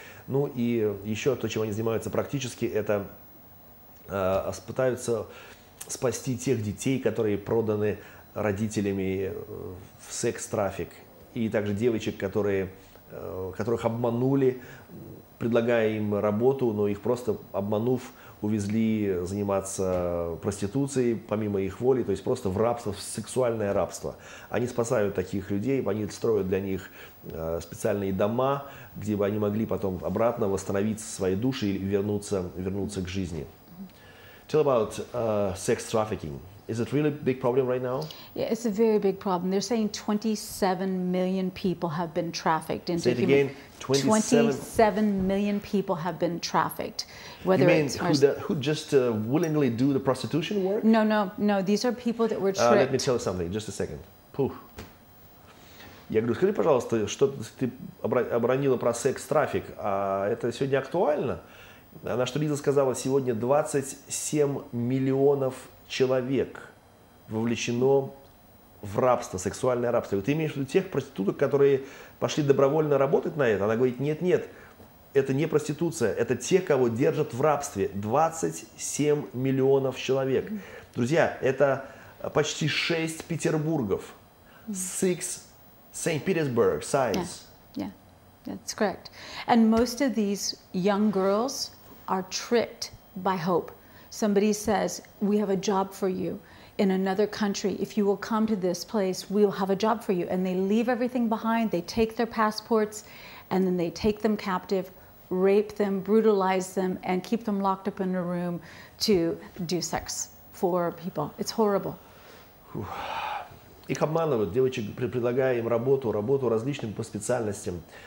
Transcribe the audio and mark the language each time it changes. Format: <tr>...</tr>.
<ru>Ну и еще то, чем они занимаются практически, это пытаются спасти тех детей, которые проданы родителями в секс-трафик, и также девочек, которых обманули, предлагая им работу, но их просто обманув, увезли заниматься проституцией помимо их воли, то есть просто в рабство, в сексуальное рабство. Они спасают таких людей, они строят для них специальные дома, где бы они могли потом обратно восстановиться своей души и вернуться к жизни.</ru> <en>Tell about sex trafficking. Is it really a big problem right now? Yeah, it's a very big problem. They're saying 27 million people have been trafficked into Say it again. 27 million people have been trafficked. Whether you mean who just willingly do the prostitution work? No. These are people that were tricked. Let me tell you something. Just a second.</en> <ru>Я говорю, скажи, пожалуйста, что ты обронила про секс-трафик, а это сегодня актуально? На что Лиза сказала, сегодня 27 миллионов человек вовлечено в рабство, сексуальное рабство. И ты имеешь в виду тех проституток, которые пошли добровольно работать на это? Она говорит, нет, это не проституция, это те, кого держат в рабстве. 27 миллионов человек. Друзья, это почти 6 Петербургов.</ru> <en>6 St. Petersburg size. Yeah, that's correct. And most of these young girls are tricked by hope. Somebody says, we have a job for you in another country. If you will come to this place, we'll have a job for you. And they leave everything behind. They take their passports and then they take them captive, rape them, brutalize them, and keep them locked up in a room to do sex for people. It's horrible.</en> <ru>Их обманывают, девочек, предлагая им работу различным по специальностям,</ru>